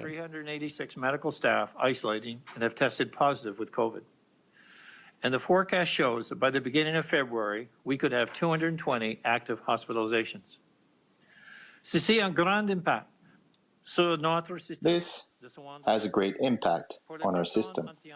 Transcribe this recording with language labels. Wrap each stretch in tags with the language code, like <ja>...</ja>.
<en>386 medical staff isolating and have tested positive with COVID. And the forecast shows that by the beginning of February, we could have 220 active hospitalizations.</en> <fr>Ceci a un grand impact sur notre système.</fr> <en>This has a great impact on our system.</en>